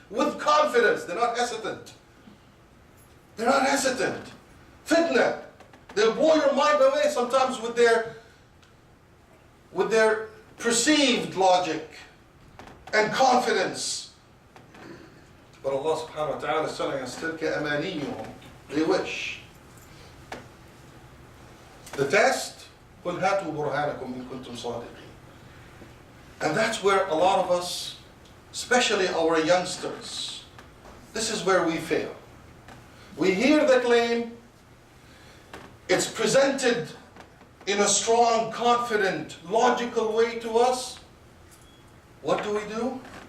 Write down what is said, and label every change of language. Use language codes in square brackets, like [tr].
[en] With confidence. They're not hesitant. They're not hesitant. Fitna. They'll blow your mind away sometimes with their perceived logic and confidence. But Allah subhanahu wa ta'ala is telling us, تِلْكَ أَمَانِيُّهُمْ. They wish. The test, [ar] قُلْ هَاتُوا بُرْهَانَكُمْ إِن كُنتُمْ صَادِقِينَ. [en] And that's where a lot of us, especially our youngsters, this is where we fail. We hear the claim, it's presented in a strong, confident, logical way to us. What do?